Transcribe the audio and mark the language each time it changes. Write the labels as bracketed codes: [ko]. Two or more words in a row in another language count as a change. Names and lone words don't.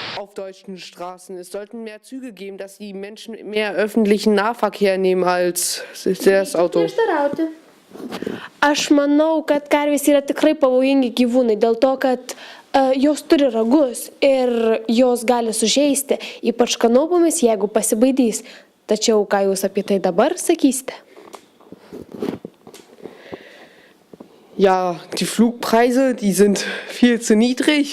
[de] auf deutschen Straßen. Es sollten mehr Züge geben, dass die Menschen mehr öffentlichen Nahverkehr nehmen als das Auto. [lt] Aš manau, kad karvės yra tikrai pavojingi gyvūnai dėl to, kad jos turi ragus ir jos gali sužeisti, ypač kanopomis, jeigu pasibaidys. Tačiau ką jūs apie tai dabar sakysite? [de] Ja, die Flugpreise, die sind viel zu niedrig.